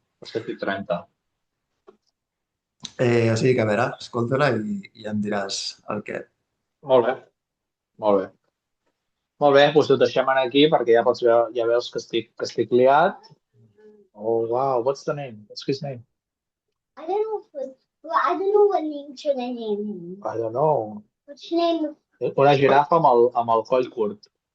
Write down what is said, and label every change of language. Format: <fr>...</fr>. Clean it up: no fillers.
<ca>7:30. O sigui que, a veure, escolta-la i em diràs el què. Molt bé. Molt bé. Molt bé, doncs ho deixem aquí perquè ja veus que estic liat.</ca> <en>Oh, wow, what's the name? What's his name? I don't know what name should I name him. I don't know. Which name?</en> <ca>Una girafa amb el coll curt.</ca>